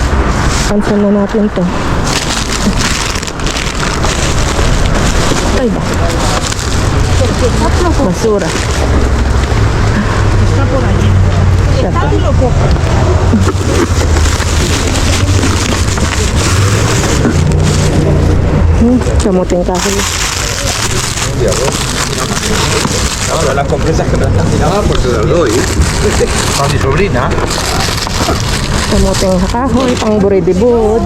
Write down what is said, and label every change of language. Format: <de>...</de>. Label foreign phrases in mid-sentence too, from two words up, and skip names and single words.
<tl>Cancel na natin to. Ay ba? Basura. Kamuting kahoy.</tl> <es>Ahora las compresas que me las están tirando, pues te las doy. Para mi sobrina.</es> <tl>Kamuting kahoy, pang buridibod.</tl>